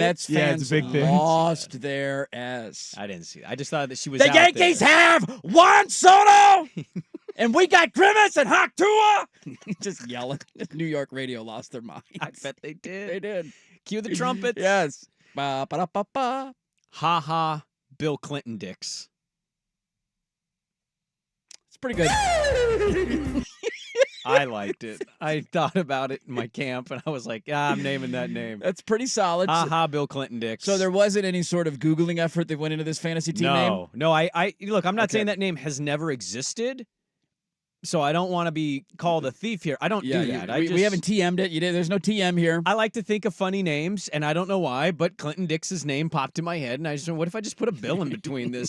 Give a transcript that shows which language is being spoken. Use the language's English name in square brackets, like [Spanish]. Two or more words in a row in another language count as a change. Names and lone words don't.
[English] Mets fans Yeah, it's a big thing. lost their ass. I didn't see it. I just thought that she was. The out Yankees there. have Juan Soto, and we got Grimace and Hawk Tua. Just yelling. New York radio lost their minds. I bet they did. They did. Cue the trumpets. Yes. Ba, ba, da, ba, ba. Ha ha. Bill Clinton dicks. It's pretty good. I liked it. I thought about it in my camp, and I was like, I'm naming that name. That's pretty solid. Ha ha. Bill Clinton dicks. So there wasn't any sort of Googling effort that went into this fantasy team name? No. I look, I'm not Okay. saying that name has never existed. So I don't want to be called a thief here. I don't do that. We haven't TM'd it. There's no TM here. I like to think of funny names, and I don't know why, but Clinton Dix' name popped in my head, and I just went, what if I just put a Bill in between this?